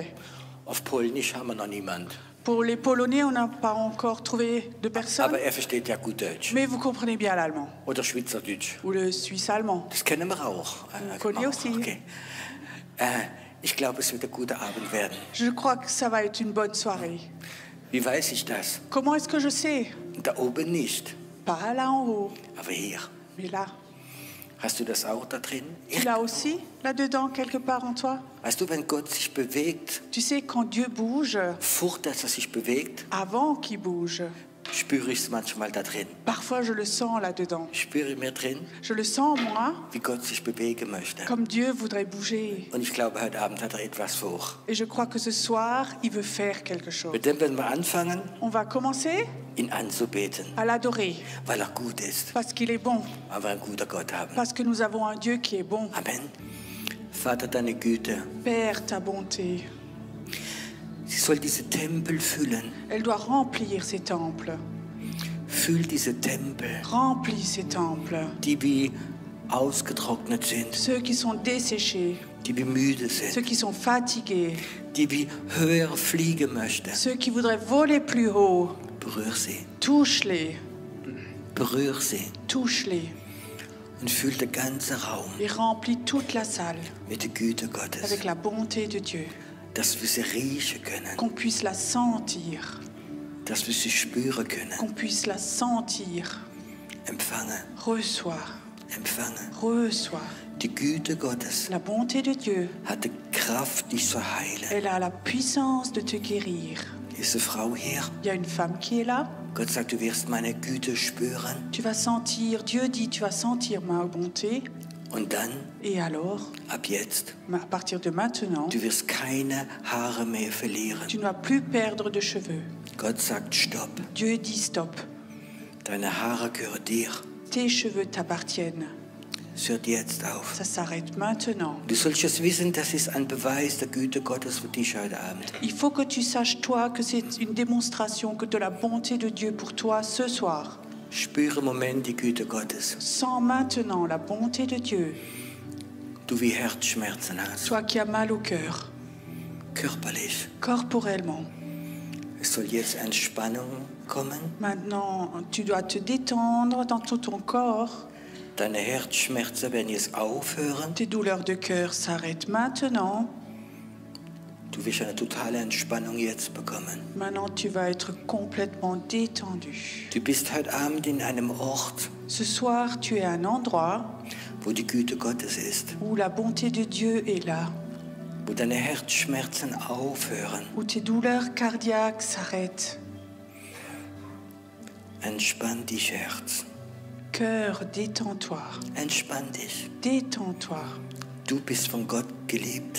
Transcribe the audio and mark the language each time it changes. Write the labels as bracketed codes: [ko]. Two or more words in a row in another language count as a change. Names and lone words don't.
[de] Auf Polnisch haben wir noch niemand. [fr] Pour les Polonais, on n'a pas encore trouvé de personne. [de] Aber er versteht ja gut Deutsch. [fr] Mais vous comprenez bien l'allemand. [de] Oder Schweizerdeutsch. [fr] Ou le suisse-allemand. [de] Das kennen wir auch. [fr] On connaît aussi. [de] Okay. Ich glaube, es wird ein guter Abend werden. [fr] Je crois que ça va être une bonne soirée. [de] Wie weiß ich das? [fr] Comment est-ce que je sais? [de] Da oben nicht, [fr] Pas là en haut, [de] aber hier. [fr] mais là. [de] Hast du das auch da drin? [fr] Tu l'as aussi, là-dedans, quelque part en toi? [de] Weißt du, wenn Gott sich bewegt, [fr] Tu sais, quand Dieu bouge, [de] vor dass er sich bewegt, [fr] avant qu'il bouge, [de] spüre ich es manchmal da drin. [fr] parfois je le sens là-dedans. [de] Ich spüre mir drin, [fr] Je le sens en moi, [de] wie Gott sich bewegen möchte. [fr] comme Dieu voudrait bouger. [de] Und ich glaube, heute Abend hat er etwas vor. [fr] Et je crois que ce soir, il veut faire quelque chose. [de] Mit dem werden wir anfangen, [fr] On va commencer [de] ihn anzubeten, [fr] à l'adorer, [de] weil er gut ist, [fr] parce qu'il est bon, [de] weil wir einen guten Gott haben. [fr] parce que nous avons un Dieu qui est bon. [de] Amen. Vater, deine Güte, [fr] Père, ta bonté, [de] sie soll diese Tempel füllen. [fr] elle doit remplir ces temples. [de] Füll diese Tempel, [fr] Remplis ces temples. [de] die wie ausgetrocknet sind, [fr] Ceux qui sont desséchés, [de] die wie müde [fr] ceux [de] sind, [fr] qui sont fatigués, [de] die wie höher fliegen möchten. [fr] ceux qui voudraient voler plus haut, [de] Berühr sie, [fr] touche-les, [de] berühr sie [fr] touche-les [de] und füll den ganzen Raum [fr] et remplis toute la salle [de] mit der Güte Gottes. [fr] avec la bonté de Dieu. [de] dass wir sie riechen können, [fr] qu'on puisse la sentir, [de] dass wir sie spüren können. [fr] qu'on puisse la sentir. [de] Empfangen, [fr] Reçois, [de] empfangen. [fr] reçois. [de] Die Güte Gottes [fr] La bonté de Dieu, [de] hat die Kraft, dich zu heilen. [fr] elle a la puissance de te guérir. [de] Ist eine Frau hier? [fr] Il y a une femme qui est là. [de] Gott sagt, du wirst meine Güte spüren. [fr] Tu vas sentir, Dieu dit, tu vas sentir ma bonté. [de] Und dann, [fr] Et alors, [de] ab jetzt, [fr] à partir de maintenant, [de] du wirst keine Haare mehr verlieren. [fr] tu ne vas plus perdre de cheveux. [de] Gott sagt, stopp. [fr] Dieu dit stop. [de] Deine Haare gehören dir. [fr] Tes cheveux t'appartiennent. [de] Es hört jetzt auf. [fr] Ça s'arrête maintenant. [de] Du sollst es wissen, das ist ein Beweis der Güte Gottes für dich heute Abend. [fr] Il faut que tu saches, toi, que c'est une démonstration que de la bonté de Dieu pour toi ce soir. [de] Spüre im Moment die Güte Gottes. [fr] Sens maintenant la bonté de Dieu. [de] Du wie Herzschmerzen hast. [fr] Toi qui as mal au cœur, [de] Körperlich. [fr] corporellement. [de] Es soll jetzt Entspannung kommen. [fr] Maintenant, tu dois te détendre dans tout ton corps. [de] Deine Herzschmerzen werden jetzt aufhören. [fr] Tes douleurs de cœur s'arrêtent maintenant. [de] Du wirst eine totale Entspannung jetzt bekommen. [fr] Maintenant, tu vas être complètement détendu. [de] Du bist heute Abend in einem Ort, [fr] Ce soir, tu es à un endroit [de] wo die Güte Gottes ist. [fr] où la bonté de Dieu est là, [de] Wo deine Herzschmerzen aufhören. [fr] où tes douleurs cardiaques s'arrêtent. [de] Entspann dich, Herz. [fr] Cœur, détends-toi. [de] Entspann dich. [fr] Détends-toi. [de] Du bist von Gott geliebt.